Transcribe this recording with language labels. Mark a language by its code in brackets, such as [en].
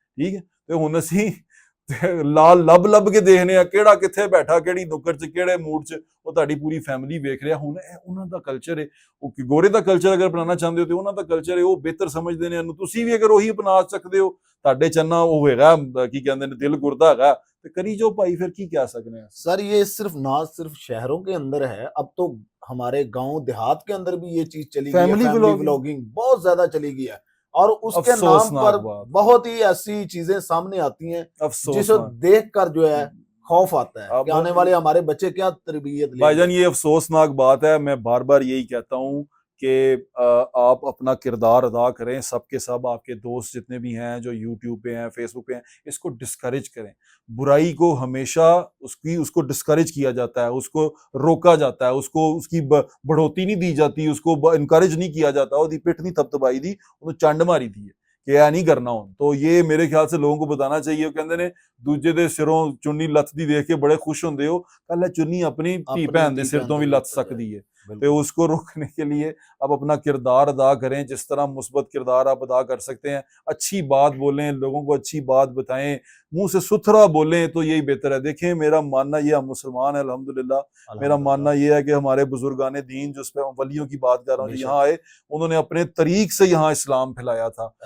[pa] ਠੀਕ ਹੈ, ਤੇ ਹੁਣ ਅਸੀਂ ਲਾਲ ਲੱਭ ਕੇ ਦੇਖਨੇ ਆ ਕਿਹੜਾ ਕਿੱਥੇ ਬੈਠਾ, ਕਿਹੜੀ ਨੁੱਕਰ 'ਚ, ਕਿਹੜੇ ਮੂਡ 'ਚ। ਉਹ ਤੁਹਾਡੀ ਪੂਰੀ ਫੈਮਿਲੀ ਵੇਖ ਰਿਹਾ। ਹੁਣ ਇਹ ਉਹਨਾਂ ਦਾ ਕਲਚਰ ਹੈ। ਉਹ ਗੋਰੇ ਦਾ ਕਲਚਰ ਅਗਰ ਅਪਣਾਉਣਾ ਚਾਹੁੰਦੇ ਹੋ ਤੇ ਉਹਨਾਂ ਦਾ ਕਲਚਰ ਹੈ, ਉਹ ਬਿਹਤਰ ਸਮਝਦੇ ਨੇ ਇਹਨੂੰ। ਤੁਸੀਂ ਵੀ ਅਗਰ ਉਹੀ ਅਪਣਾ ਸਕਦੇ ਹੋ, ਤੁਹਾਡੇ ਚੰਨਾ ਉਹ ਹੈਗਾ, ਕੀ ਕਹਿੰਦੇ ਨੇ, ਦਿਲ ਗੁਰਦਾ ਹੈਗਾ, ਤੇ ਕਰੀ ਜੋ ਭਾਈ, ਫਿਰ ਕੀ ਕਹਿ [hi] सकते हैं। सर ये सिर्फ ना सिर्फ शहरों के अंदर है, अब तो हमारे गांव देहात के अंदर भी ये चीज चली गई है। फैमिली फैमिली व्लॉगिंग व्लॉगिंग बहुत ज्यादा चली गई है और उसके नाम अफसोसनाक पर बात। बहुत ही ऐसी चीजें सामने आती हैं जिसे अफसोसनाक। देख कर जो है खौफ आता है अब कि आने वाले हमारे बच्चे क्या तरबियत लेंगे। भाईजान ये अफसोसनाक बात है। मैं बार बार यही कहता हूँ कि आप अपना किरदार अदा करें। सबके सब आपके दोस्त जितने भी हैं जो यूट्यूब पे हैं, फेसबुक पे हैं, इसको डिस्करेज करें। बुराई को हमेशा उसको डिस्करेज किया जाता है, उसको रोका जाता है, उसको उसकी बढ़ोतरी नहीं दी जाती, उसको इनकरेज नहीं किया जाता। [pa] ਉਹਦੀ ਪਿੱਠ ਨਹੀਂ ਤਪਤਪਾਈ ਦੀ, ਉਹਨੂੰ ਚੰਡ ਮਾਰੀ ਦੀ ਹੈ ਕਿ ਇਹ ਨਹੀਂ ਕਰਨਾ ਹੁਣ। [hi] तो ये मेरे ख्याल से लोगों को बताना चाहिए। [pa] ਕਹਿੰਦੇ ਨੇ ਦੂਜੇ ਦੇ ਸਿਰੋਂ ਚੁੰਨੀ ਲੱਥਦੀ ਦੇਖ ਕੇ ਬੜੇ ਖੁਸ਼ ਹੁੰਦੇ ਹੋ, ਕੱਲ ਚੁੰਨੀ ਆਪਣੀ ਧੀ ਭੈਣ ਦੇ ਸਿਰ ਤੋਂ ਵੀ ਲੱਥ ਸਕਦੀ है। [hi] तो उसको रोकने के लिए आप अपना किरदार अदा करें, जिस तरह मुस्बत किरदार आप अदा कर सकते हैं। अच्छी बात बोलें, लोगों को अच्छी बात बताएं, मुंह से सुथरा बोलें, तो यही बेहतर है। देखें, मेरा मानना ये, हम मुसलमान हैं अल्हम्दुलिल्लाह। मेरा मानना ये है कि हमारे बुजुर्गाने दीन, जो वलियों की बात कर रहा हूँ, यहाँ आए, उन्होंने अपने तरीक से यहाँ इस्लाम फैलाया था।